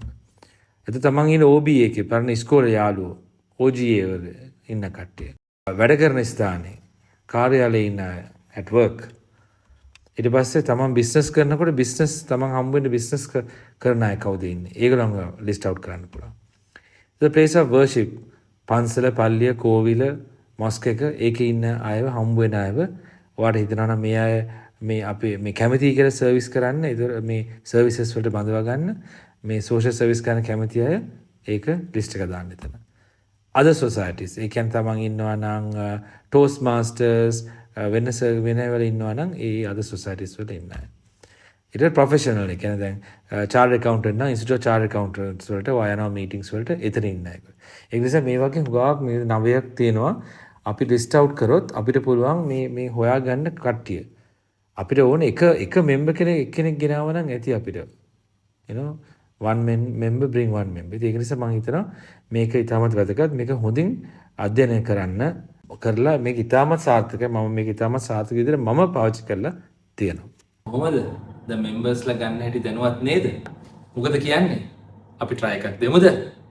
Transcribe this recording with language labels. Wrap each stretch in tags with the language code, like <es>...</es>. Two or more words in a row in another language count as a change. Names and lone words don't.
<si>එතකොට තමන් ඉන්න OBA එකේ පරණ ඉස්කෝලේ යාළුවෝ OGA වල ඉන්න කට්ටිය. වැඩ කරන ස්ථානේ කාර්යාලයේ ඉන්න අය</si> <en>at work.</en> <si>ඊට පස්සේ තමන් බිස්නස් කරනකොට බිස්නස් තමන් හම්බ වෙන බිස්නස් කරන අය කවුද ඉන්නේ? ඒගොල්ලන්ව ලිස්ට් අවුට් කරන්න පුළුවන්.</si> <en>The place of worship</en> <si>පන්සල පල්ලිය කෝවිල මොස්ක් එක ඒකේ ඉන්න අයව හම්බ වෙන අයව ඔයාට හිතනවා නම් මේ අය මේ අපේ මේ කැමති කියලා සර්විස් කරන්න ඒතර මේ සර්විසස් වලට බඳවා ගන්න මේ සෝෂල් සර්විස් කරන කැමති අය ඒක ලිස්ට් එක දාන්න එතන.</si> <en>other societies</en> <si>ඒ කියන්නේ තමන් ඉන්නවා නම් toast masters වෙන වල ඉන්නවා නම් ඒ</si> <en>other societies</en> <si>වල ඉන්න අය. ඊට ප්‍රොෆෙෂනල් ඒ කියන්නේ දැන්</si> <en>chartered accountant</en> <si>නම්</si> <en>institute of chartered accountants</en> <si>වලට වයනවා meetings වලට එතන ඉන්න අය. ඒ නිසා මේ වගේ හුඟක් මේ 9ක් තියෙනවා අපි ලිස්ට් අවුට් කරොත් අපිට පුළුවන් මේ හොයාගන්න කට්ටිය. අපිට ඕන එක මෙම්බර් කෙනෙක් ගෙනාව නම් ඇති අපිට.</si> <en>you know one member bring one member.</en> <si>ඒක නිසා මම හිතනවා මේක ඉතාමත් වැදගත්. මේක හොඳින් අධ්‍යයනය කරලා මේක ඉතාමත් සාර්ථකයි. මම මේක ඉතාමත් සාර්ථක විදිහට මම පාවිච්චි කරලා තියෙනවා. කොහොමද? දැන් මෙම්බර්ස්ලා ගන්න හැටි දැනුවත් නේද? මොකද කියන්නේ? අපි try එකක් දෙමුද?</si>